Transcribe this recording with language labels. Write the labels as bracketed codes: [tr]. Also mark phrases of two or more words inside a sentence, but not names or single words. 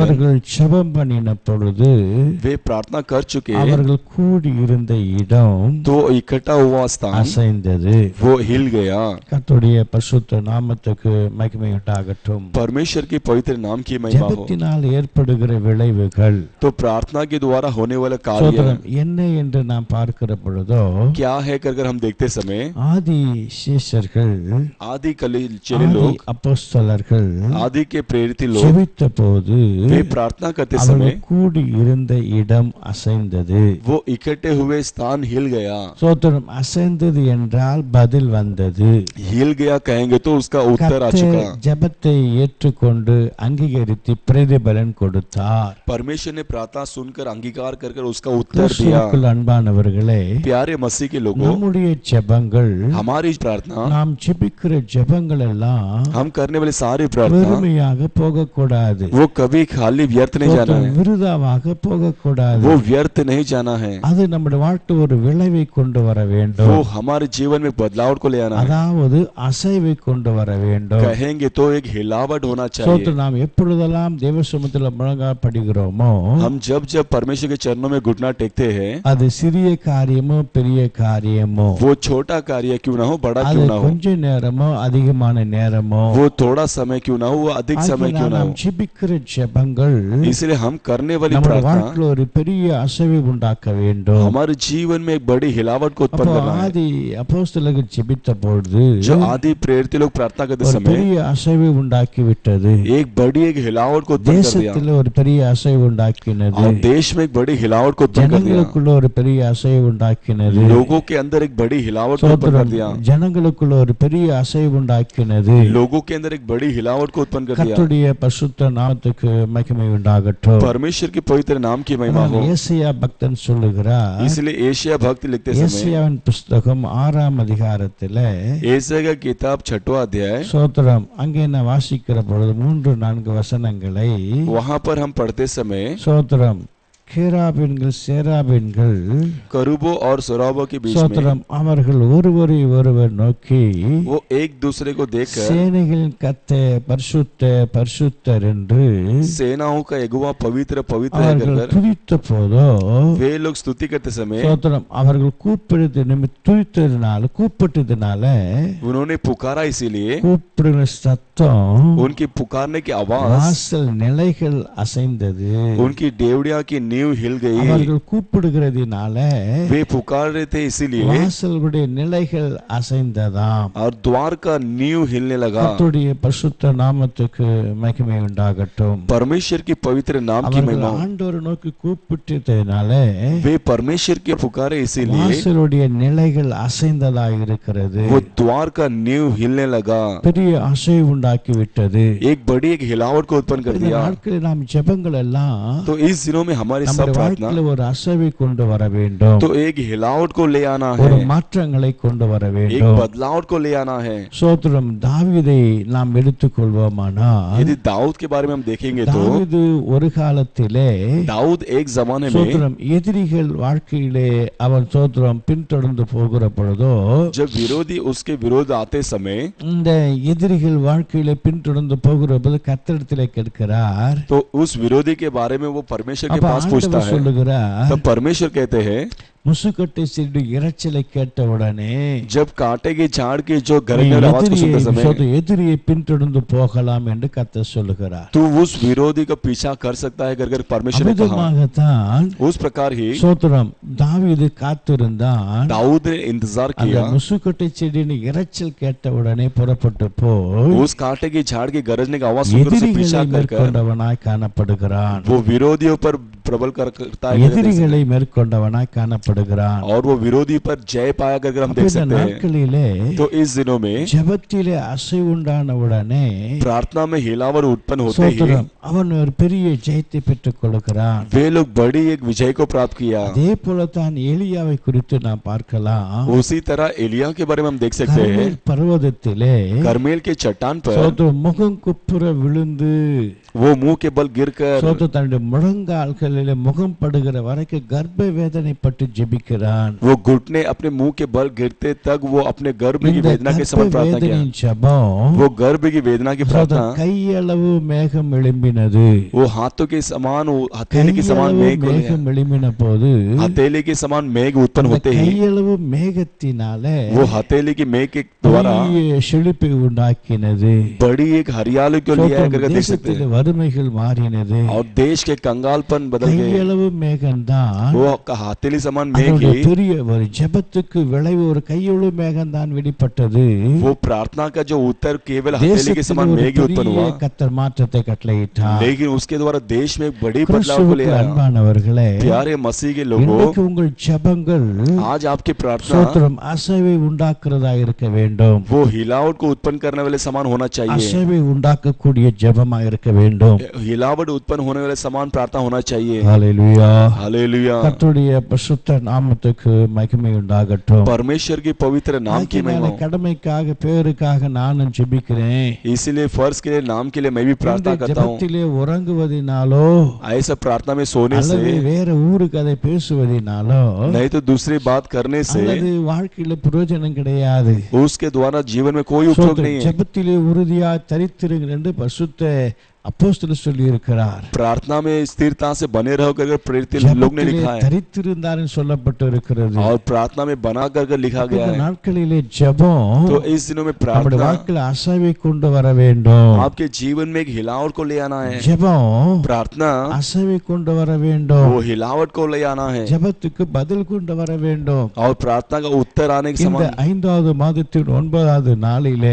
[ta] அவர்கள் ஜெபம் பண்ணின பொழுது [hi] वे प्रार्थना कर चुके, [ta] அவர்கள் கூடி இருந்த இடம் [hi] तो इकट्ठा हुआ स्थान [ta] அசைந்தது. [hi] वो हिल गया। [ta] கர்த்தருடைய பரிசுத்த நாமத்துக்கு மகிமை உண்டாகட்டும். [hi] परमेश्वर की पवित्र नाम की महिमा हो। [ta] ஜெபத்தினால் ஏற்படுகிற விளைவுகள், [hi] तो प्रार्थना के द्वारा होने वाला कार्य [ta] என்ன என்று நாம் பார்க்கிற பொழுதோ [hi] क्या है कर हम देखते समय [ta] ஆதி சீஷர்கள், [hi] आदि चेले लोग, [ta] அப்போஸ்தலர்கள் [hi] आदि के प्रेरित लोग [ta] ஜெபித்த போது [hi] वे प्रार्थना करते समय [ta] அவர்கள் கூடி இருந்த இடம் அசைந்தது. [hi] वो इकट्ठे हुए स्थान हिल गया। [ta] சோத்திரம். அசைந்தது என்றால் பதில் வந்தது. [hi] हिल गया कहेंगे तो उसका उत्तर आ चुका। [ta] ஜெபத்தை ஏற்றுக்கொண்டு அங்கீகரித்து பிரதிபலன் கொடுத்தார். [hi] परमेश्वर ने प्रार्थना सुनकर अंगीकार कर उसका उत्तर दिया। [ta] அன்பானவர்களே, [hi] प्यारे मसीह के लोगों, [ta] நம்முடைய ஜெபங்கள், [hi] हमारी प्रार्थना, [ta] நாம் ஜெபிக்கிற ஜெபங்கள் எல்லாம் [hi] हम करने वाली सारी प्रार्थना [ta] வெறுமையாக போகக்கூடாது. [hi] वो कभी खाली व्यर्थ नहीं जाना है, [ta] விருதாவாக போகக்கூடாது. [hi] वो व्यर्थ नहीं जाना है। [ta] அது நம்முடைய வாழ்க்கை ஒரு விளைவை கொண்டு வர வேண்டும். [hi] वो हमारे जीवन में बदलाव को ले आना है। [ta] அதாவது அசைவை கொண்டு வர வேண்டும். [hi] रहेंगे तो एक हिलावट होना चाहिए। [ta] சோத்திரம். நாம் எப்பொழுதெல்லாம் தேவ சமூகத்தில் முழங்காற்படுகிறோமோ [hi] हम जब जब परमेश्वर के चरणों में घुटना टेकते हैं, [ta] அது சிறிய காரியமோ பெரிய காரியமோ, [hi] वो छोटा कार्य क्यों ना हो, बड़ा [ta] அது [hi] क्यों ना हो, [ta] கொஞ்ச நேரமோ அதிகமான நேரமோ, [hi] वो थोड़ा समय क्यों ना हो, वो अधिक समय क्यों ना [ta] நாம் [hi] हो, [ta] ஜெபிக்கிற ஜெபங்கள் [hi] इसलिए हम करने वाली [ta] நம்முடைய [hi] प्रार्थना [ta] வாழ்க்கையில் ஒரு பெரிய அசைவை உண்டாக்க வேண்டும். [hi] हमारे जीवन में एक बड़ी हिलावट को उत्पन्न [ta] அப்போ [hi] करना है। [ta] ஆதி அப்போஸ்தலர்கள் ஜெபித்த பொழுது [hi] जो आदि प्रेरित लोग प्रार्थना करते [ta] ஒரு [hi] समय [ta] பெரிய அசைவை உண்டாக்கி விட்டது. [hi] एक बड़ी एक हिलावट को उत्पन्न कर दिया, [ta] தேசத்தில் ஒரு பெரிய அசைவு உண்டாக்கினது. [hi] और देश में एक बड़ी हिलावट को उत्पन्न कर दिया, [ta] ஜனங்களுக்குள்ள ஒரு பெரிய அசைவு உண்டாக்கினது. [hi] लोगों के अंदर एक बड़ी हिलावट को उत्पन्न कर दिया, [ta] ஜனங்களுக்குள்ள ஒரு பெரிய அசைவு உண்டாக்கினது. [hi] लोगों के अंदर एक बड़ी हिलावट को उत्पन्न कर दिया। [ta] கர்த்தருடைய பரிசுத்த நாமத்துக்கு மகிமை உண்டாகட்டும். [hi] परमेश्वर के पवित्र नाम की महिमा हो। [ta] ஏசாயா பக்தன் சொல்லுகிறார், [hi] इसलिए एशिया भक्त लिखते समय, [ta] ஏசாயாவின் புஸ்தகம் 6ஆம் அதிகாரத்திலே [hi] एशिया का किताब 6वां अध्याय, [ta] சோத்திரம், அங்கே நான் வாசிக்கிற பொழுது 3-4 வசனங்களை [hi] वहां पर हम पढ़ते समय [ta] சோத்திரம், கேராபீன்கள் சேராபீன்கள் [hi] करूबों और सराबों के बीच में [ta] சோத்திரம், அவர்கள் ஒருவரை ஒருவர் நோக்கி [hi] वो एक दूसरे को देखकर [ta] சேனைகளின் கர்த்தர் பரிசுத்த பரிசுத்தர் என்று [hi] सेनाओं का यहोवा पवित्र पवित्र है [ta] அவர்கள் [hi] कहकर [ta] துதித்த போதோ [hi] वे लोग स्तुति करते समय [ta] சோத்திரம், அவர்கள் கூப்பிட்டதுனால [hi] उन्होंने पुकारा, इसीलिए [ta] கூப்பிடுற சத்தம் [hi] उनकी पुकारने की आवाज, [ta] வாசல் நிலைகள் அசைந்தது. [hi] उनकी डेवड़िया की नींव हिल गई। [ta] அவர்கள் கூப்பிடுகிறதுனால [hi] वे पुकार रहे थे, इसीलिए [ta] வாசலுடைய நிலைகள் அசைந்ததாம். [hi] और द्वार का नींव हिलने लगा। [ta] கர்த்தருடைய பரிசுத்த நாமத்துக்கு மகிமை உண்டாகட்டும். [hi] परमेश्वर की पवित्र नाम की [ta] அவர்கள் [hi] महिमा, [ta] ஆண்டவரை நோக்கி கூப்பிட்டதுனால [hi] वे परमेश्वर के पुकारे, इसीलिए [ta] வாசலுடைய நிலைகள் அசைந்ததாக இருக்கிறது. [hi] वो द्वार का नींव हिलने लगा, [ta] பெரிய அசைவு உண்டாக்கி விட்டது. [hi] एक बड़ी एक हिलावट को उत्पन्न कर [ta] இந்த [hi] दिया। [ta] நாட்களில் நாம் ஜெபங்கள் எல்லாம் [hi] तो इस दिनों में हमारी सब [ta] நம்முடைய [hi] प्रार्थना [ta] வாழ்க்கையில ஒரு அசைவை கொண்டு வர வேண்டும். [hi] तो एक हिलावट को ले आना [ta] ஒரு [hi] है, [ta] மாற்றங்களை கொண்டு வர [hi] एक [ta] வேண்டும். [hi] बदलाव को ले आना है। [ta] சோத்திரம், தாவீதை நாம் எடுத்துக்கொள்வோமானால் [hi] यदि दाऊद के बारे में हम देखेंगे तो [ta] தாவீது ஒரு காலத்திலே [hi] दाऊद एक जमाने में [ta] சோத்திரம், எதிரிகள் வாழ்க்கையிலே அவன் சோத்திரம் பின்தொடர்ந்து போகிற பொழுதோ [hi] जब विरोधी उसके विरोध आते समय [ta] இந்த எதிரிகள் வாழ்க்கையிலே பின்தொடர்ந்து போகிற போது கர்த்தரிடத்திலே கேட்கிறார். [hi] तो उस विरोधी के बारे में वो परमेश्वर के [ta] அப்ப [hi] पास पूछता [ta] ஆண்டவர் [hi] है। [ta] சொல்லுகிறார், [hi] तब परमेश्वर कहते हैं, [ta] முசுக்கட்டை சிறு இரைச்சலை கேட்ட உடனே [hi] जब कांटे के झाड़ की जो [ta] நீ [hi] गरजने वाली आवाज को सुनते समय [ta] எதிரியை பின்தொடர்ந்து போகலாம் என்று கர்த்தர் சொல்லுகிறார். [hi] तू उस विरोधी का पीछा कर सकता है कर परमेश्वर ने कहा। [ta] அமிதமாகத்தான் [hi] उस प्रकार ही [ta] சோத்திரம், தாவீது காத்திருந்தான். [hi] दाऊद ने इंतजार [ta] அந்த [hi] किया, [ta] முசுக்கட்டை செடியின் இரைச்சல் கேட்ட உடனே புறப்பட்டு போய் [hi] उस कांटे की झाड़ के गरजने की आवाज सुनकर उसे [ta] எதிரிகளை [hi] पीछा कर [ta] மேற்கொண்டவனாய் காணப்படுகிறான். [hi] वो विरोधियों पर प्रबल करता है [ta] எதிரிகளை மேற்கொண்டவனாய் காணப்படுகிறான். [hi] और वो विरोधी पर जय पाया कर हम देख [ta] இந்த [hi] सकते हैं। [ta] நாட்களிலே [hi] तो इस दिनों में [ta] ஜெபத்திலே அசைவுண்டான உடனே [hi] प्रार्थना में हिलावट उत्पन्न होते ही [ta] சோத்திரம், அவன் ஒரு பெரிய ஜெயத்தை பெற்றுக் கொள்கிறான். [hi] वे लोग बड़ी एक विजय को प्राप्त किया। [ta] அதே போல தான் எலியாவை குறித்து நாம் பார்க்கலாம். [hi] उसी तरह एलिया के बारे में हम देख सकते हैं। [ta] கர்மேல் பர்வதத்திலே [hi] करमेल के चट्टान पर [ta] சோத்திரம், முகம் குப்புற விழுந்து [hi] वो मुंह के बल गिरकर [ta] சோத்திரம், தன்னுடைய முழங்கால்களிலே முகம் படுகிற வரைக்கும் கர்ப்ப வேதனை பட்டு ஜெபிக்கிறான். [hi] वो घुटने अपने मुंह के बल गिरते तक वो अपने गर्भ की [ta] இந்த [hi] वेदना के [ta] கர்ப்ப [hi] समान प्रार्थना किया। [ta] வேதனையின் ஜெபம் [hi] वो गर्भ की वेदना की प्रार्थना, [ta] சோத்திரம், கையளவு மேகம் எழும்பினது. [hi] वो हाथों के समान, हथेली के समान [ta] கையளவு [hi] मेघ को लिया। [ta] மேகம் எழும்பின போது [hi] हथेली के समान मेघ उत्पन्न [ta] அந்த [hi] होते ही [ta] கையளவு மேகத்தினாலே [hi] वो हथेली की मेघ के द्वारा [ta] பெரிய செழிப்பை உண்டாக்கினது. [hi] बड़ी एक हरियाली को लिया [ta] சோத்திரம், [hi] करके देख सकते [ta] தேசத்திலே [hi] हैं। [ta] வறுமைகள் மாறினது. [hi] और देश के कंगालपन बदल गए। [ta] கையளவு மேகம்தான் [hi] वो हथेली समान मेघ [ta] அதனுடைய [hi] ही [ta] பெரிய ஒரு ஜெபத்துக்கு விளைவு ஒரு கையளவு மேகம்தான் வெளிப்பட்டது. [hi] वो प्रार्थना का जो उत्तर केवल हथेली के समान [ta] தேசத்தில் ஒரு [hi] मेघ ही उत्पन्न [ta] பெரிய [hi] हुआ, [ta] கர்த்தர் மாற்றத்தை கட்டளையிட்டார். [hi] लेकिन उसके द्वारा देश में एक बड़ी बदलाव को ले [ta] கிறிஸ்துவுக்கு [hi] आया। [ta] அன்பானவர்களே, [hi] प्यारे मसीह के लोगों, [ta] இன்றைக்கு உங்கள் ஜெபங்கள் [hi] आज आपकी प्रार्थना [ta] சோத்திரம் அசைவை உண்டாக்குறதா இருக்க வேண்டும். [hi] वो हिलावट को उत्पन्न करने वाले समान होना चाहिए। [ta] அசைவை உண்டாக்கக்கூடிய ஜெபமா இருக்க வேண்டும். [hi] हिलावट उत्पन्न होने वाले समान प्रार्थना होना चाहिए। [ta] ஹalleluya. [hi] हालेलुया। [ta] கர்த்தருடைய பரிசுத்த நாமத்துக்கு மகிமை உண்டாகட்டும். [hi] परमेश्वर की पवित्र नाम की महिमा हो। [ta] கடமைக்காக பேருக்காக நானும் ஜெபிக்கிறேன். [hi] इसीलिए फर्ज के लिए नाम के लिए मैं भी प्रार्थना करता हूँ। [ta] ஜெபத்திலே உறங்குவதினாலோ [hi] ऐसा प्रार्थना में सोने से, [ta] வேற ஊரு கதை பேசுவதினாலோ, [hi] नहीं तो दूसरी बात करने से [ta] அல்லது வாழ்க்கையில பிரயோஜனம் கிடையாது. [hi] उसके द्वारा जीवन में कोई उपयोग नहीं है। [ta] ஜெபத்திலே உறுதியா தரித்திருங்கள் என்று பரிசுத்த அப்போஸ்தலர் சொல்லி இருக்கிறார். [hi] प्रार्थना में स्थिरता से बने रहो कर प्रेरित लोग ने लिखा है। [ta] தரித்திருந்தார் என்று சொல்லப்பட்டு இருக்கிறது. [hi] और प्रार्थना में बना कर लिखा गया है। [ta] நாட்களிலே ஜெபம் [hi] तो इस दिनों में [ta] நம்முடைய [hi] प्रार्थना [ta] வாழ்க்கையில அசைவை கொண்டு வர வேண்டும். [hi] आपके जीवन में एक हिलावट को ले आना है। [ta] ஜெபம் [hi] प्रार्थना [ta] அசைவை கொண்டு வர வேண்டும். [hi] वो हिलावट को ले आना है [ta] ஜெபத்துக்கு பதில் கொண்டு வர வேண்டும். [hi] और प्रार्थना का उत्तर आने के [ta] இந்த [hi] समान [ta] 5வது மாதத்தின் 9வது நாளிலே